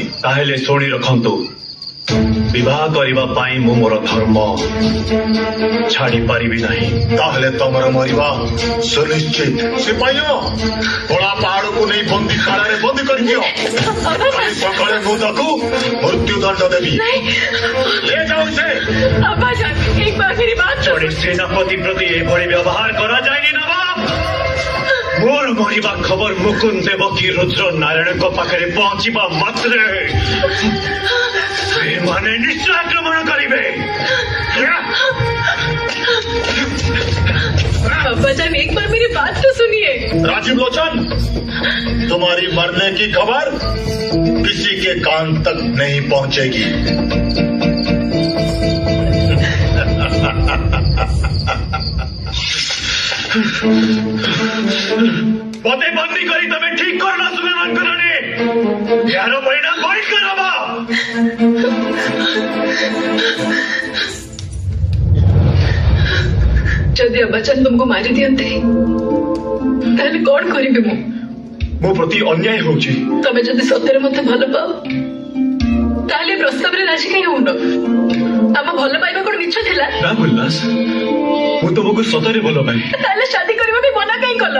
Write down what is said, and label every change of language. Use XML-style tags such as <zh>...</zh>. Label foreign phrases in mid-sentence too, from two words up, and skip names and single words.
<or>ତାହେଲେ ଶୁଣି ରଖନ୍ତୁ ବିବାହ କରିବା ପାଇଁ ମୁଁ ମୋର ଧର୍ମ ଛାଡ଼ି ପାରିବି ନାହିଁ। ତାହେଲେ ତମର ମରିବା ସୁନିଶ୍ଚିତ। ସିପାହୀ କଳା ପାହାଡକୁ ନେଇ ବନ୍ଦୀଖାନାରେ ବନ୍ଦୀ କରିଦିଅ। କାଲି ସକାଳେ ମୁଁ ତାକୁ ମୃତ୍ୟୁଦଣ୍ଡ ଦେବି।</or> <hi>ले जाओ इसे। अब्बाजान एक बार मेरी बात</hi> <or>ଜଣେ ସେନାପତି ପ୍ରତି ଏଭଳି ବ୍ୟବହାର କରାଯାଏନି ନବାବ। ମୋର ମରିବା ଖବର ମୁକୁନ୍ଦ ଦେବକୀ ରୁଦ୍ର ନାରାୟଣଙ୍କ ପାଖରେ ପହଞ୍ଚିବା ମାତ୍ରେ ସେମାନେ ନିଶ୍ଚୟ ଆକ୍ରମଣ କରିବେ।</or> <hi>अब्बाजान एक बार मेरी बात तो सुनिए। राजीव लोचन तुम्हारी मरने की खबर किसी के कान तक नहीं पहुंचेगी।</hi> <or>ପଦେ ବନ୍ଦୀ କରି ତମେ ଠିକ କରଲ ସୁଲେମାନ କରନି। ଏହାର ପରିଣାମ ଭୟଙ୍କର ହବ। ଯଦି</or> <hi>अब्बाजान तुमको</hi> <or>ମାରି ଦିଅନ୍ତେ ତାହେଲେ କଣ କରିବି ମୁଁ? ମୋ ପ୍ରତି ଅନ୍ୟାୟ ହେଉଛି। ତମେ ଯଦି ସତରେ ମତେ ଭଲ ପାଅ ତାହେଲେ ପ୍ରସ୍ତାବରେ ରାଜି କାହିଁ ହଉନ? ଆମ ଭଲ ପାଇବା କଣ ମିଛ ଥିଲା? ନା ଗୁଲନାସ ମୁଁ ତୁମକୁ ସତରେ ଭଲ ପାଏ। ତାହେଲେ शादी କରିବା ପାଇଁ ମନା କାହିଁ କଲ?</or>